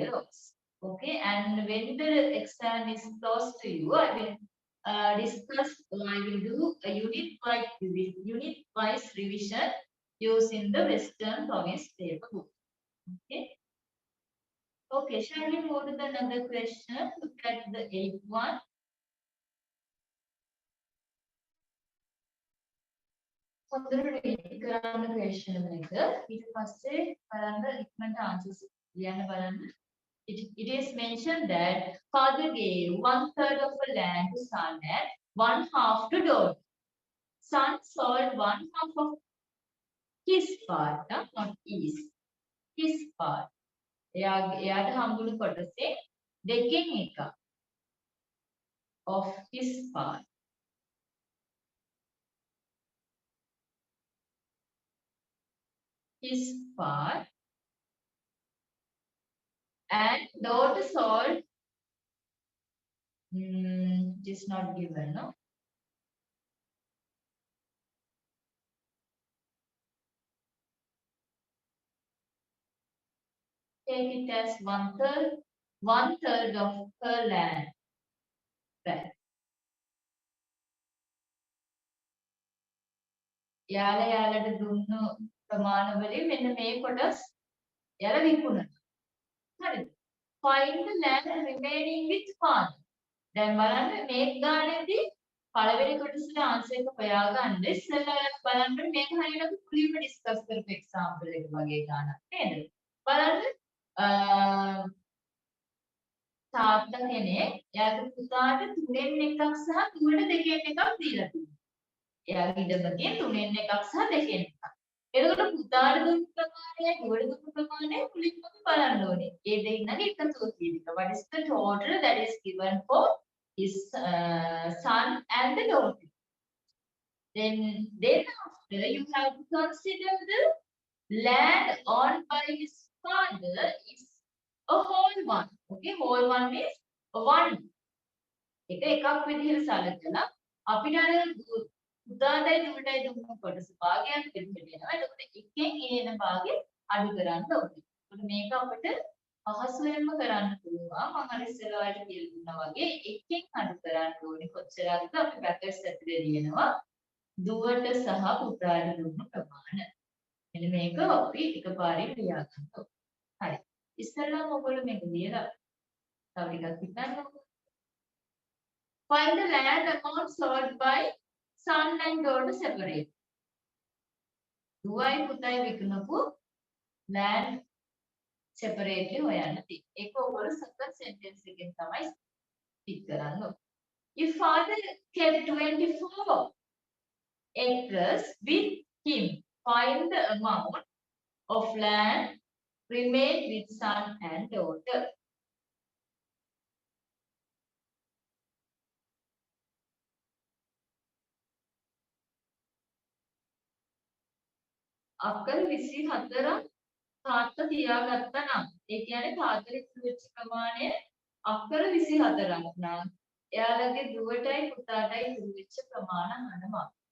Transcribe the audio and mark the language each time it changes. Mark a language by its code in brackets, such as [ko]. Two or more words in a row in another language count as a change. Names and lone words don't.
[en] Okay, and when the exam is close to you, I will discuss. I will do a unit-wise revision using the Western Province paper book. Okay. Okay. Shall we move to the another question? Look at the eighth one. [si] හොඳට read කරන්න question එක. ඊට පස්සේ බලන්න ඉක්මනට answers ලියන්න බලන්න. [en] It is mentioned that father gave 1/3 of the land to son and 1/2 to daughter. Son sold 1/2 of his part, not his. His part. [si] එයාට හම්බුණු කොටසේ දෙකෙන් එක. [en] Of his part. His part. And daughter sold. It is not given, no? Take it as 1/3 of her land. Right. [si] යාලට දුන්නු ප්‍රමාණ වලින් මෙන්න මේ කොටස් යාලා විකුණනවා. හරිද? [en] Find the land remaining with father. [si] දැන් බලන්න මේ ගානේදී පළවෙනි කොටසට ආන්සර් එක හොයාගන්න ඉස්සෙල්ලා බලන්න මේක හරියට මුලින්ම ඩිස්කස් කරපු එක්සැම්පල් එක වගේ ගානක් නේද? බලන්න තාත්තා කෙනෙක් එයාගේ පුතාට 3න් 1ක් සහ දුවට 2න් 1ක් දීලා තියෙනවා. එයාගේ ඉඩමකේ 3න් 1ක් සහ 2න් 1ක්. එතකොට පුතාට දුන්න ප්‍රමාණය දුවට දුන්න ප්‍රමාණය මුලින්ම බලන්න ඕනේ. ඒ දෙන්නගේ එකතුව කියන එක. [en] What is the total that is given for his son and the daughter? Then after you have to consider the land owned by his father is a whole one. Okay, whole one means one. [si] එකක් විදිහට සැලකලා අපිට අර පුතාටයි දුවටයි දුන්න කොටස භාගයක් විදිහට එනවා. එතකොට එකෙන් එන භාගෙ අඩු කරන්න ඕනේ. එතකොට මේක අපිට පහසුවෙන්ම කරන්න පුළුවන්. මම අර ඉස්සෙල්ලා ඔයාලට කියලා දුන්නා වගේ එකෙන් අඩු කරන්න ඕනේ. කොච්චරද අපි බ්‍රැකට්ස් ඇතුලේ ලියනවා. දුවට සහ පුතාට දුන්න ප්‍රමාණය. මෙන්න මේක අපි එකපාරින් ලියා ගන්න ඕනේ. හරි. ඉස්සෙල්ලාම ඔයගොල්ලෝ මේක ලියලා තව ටිකක් හිතන්න. [en] Find the land amount sold by son and daughter separate. [si] දුවයි පුතයි විකුණපු [en] land separately [si] හොයන්න තියෙන්නේ. ඒක ඔයගොල්ලෝ [en] second sentence [si] එකෙන් තමයි ටික් කරන්න ඕනේ. [en] If father kept 24 acres with him, find the amount of land remained with son and daughter. [si] අක්කර 24ක් තාත්තා තියාගත්තා නම් ඒ කියන්නේ තාත්තට ඉතුරු වෙච්ච ප්‍රමාණය අක්කර 24ක් නම් එයාලගේ දුවටයි පුතාටයි ඉතුරු වෙච්ච ප්‍රමාණය අහනවා.